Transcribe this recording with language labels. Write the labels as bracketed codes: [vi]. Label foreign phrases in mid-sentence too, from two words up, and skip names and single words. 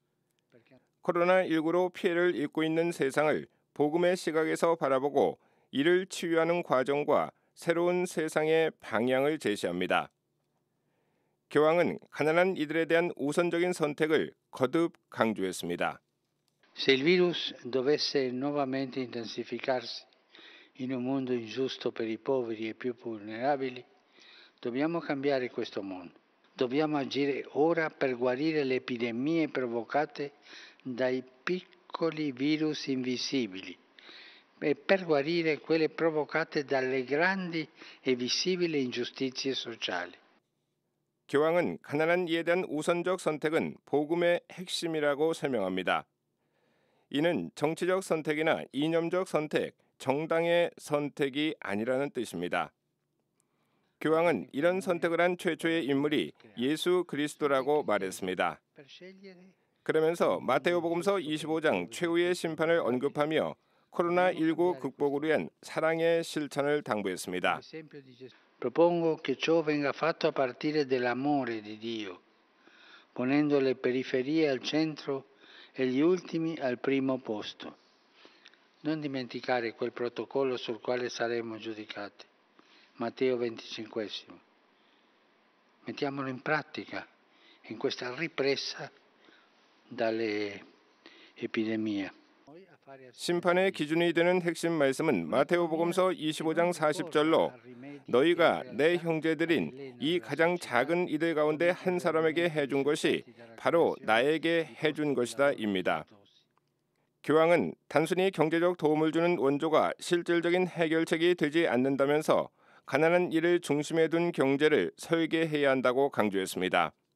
[ko] 코로나19로 피해를 입고 있는 세상을 복음의 시각에서 바라보고 이를 치유하는 과정과 새로운 세상의 방향을 제시합니다. 교황은 가난한 이들에 대한 우선적인 선택을 거듭 강조했습니다. [it] Se il virus dovesse nuovamente intensificarsi in un mondo ingiusto per i poveri e più vulnerabili, dobbiamo cambiare questo mondo. Dobbiamo agire ora per guarire le epidemie provocate dai piccoli virus invisibili e per guarire quelle provocate dalle grandi e visibili ingiustizie sociali. [ko] 교황은 가난한 이에 대한 우선적 선택은 복음의 핵심이라고 설명합니다. 이는 정치적 선택이나 이념적 선택, 정당의 선택이 아니라는 뜻입니다. 교황은 이런 선택을 한 최초의 인물이 예수 그리스도라고 말했습니다. 그러면서 마테오복음서 25장 최후의 심판을 언급하며 코로나19 극복을 위한 사랑의 실천을 당부했습니다. [it] Propongo che ciò venga fatto a partire dell'amore di Dio, ponendo le periferie al centro e gli ultimi al primo posto. Non dimenticare quel protocollo sul quale saremo giudicati. Matteo 25. Mettiamolo in pratica in questa ripresa dalle epidemie. [ko] 심판의 기준이 되는 핵심 말씀은 마테오복음서 25장 40절로 너희가 내 형제들인 이 가장 작은 이들 가운데 한 사람에게 해준 것이 바로 나에게 해준 것이다 입니다. 교황은 단순히 경제적 도움을 주는 원조가 실질적인 해결책이 되지 않는다면서 가난한 이를 중심에 둔 경제를 설계해야 한다고 강조했습니다.